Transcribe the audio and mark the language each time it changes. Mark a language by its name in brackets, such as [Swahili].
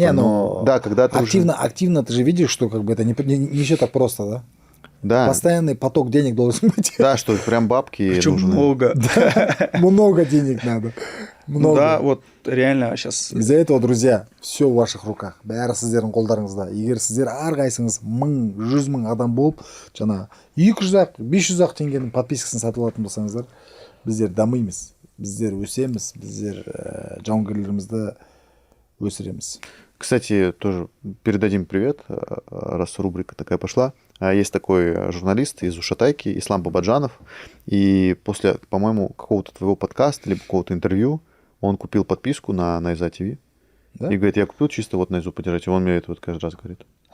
[Russian] Не, но да, когда ты активно ты же видишь, что как бы это не все так просто, да? Да. Постоянный поток денег должен быть. Да, что прям бабки Причем нужны. много. Много денег надо. Много. Да, вот реально сейчас... Из-за этого, друзья, все в ваших руках. [Kazakh] Бәрі сіздердің қолдарыңызда. Егер сіздер әрқайсыңыз 100 000 адам болып, жаңа 200-ақ, 500-ақ теңгенің подпискасын сатып алатын болсаңыздар, біздер дамимыз, біздер өсеміз, біздер жауынгерлерімізді өсіреміз. [Russian] Кстати, тоже передадим привет, раз рубрика такая пошла. Есть такой журналист из Ушатайки, Ислам Бабаджанов, и после, по-моему, какого-то твоего подкаста или какого-то интервью Он купил подписку на Найза ТВ. Да? И говорит, я купил чисто вот Найзу поддержать. И он мне это вот каждый раз говорит.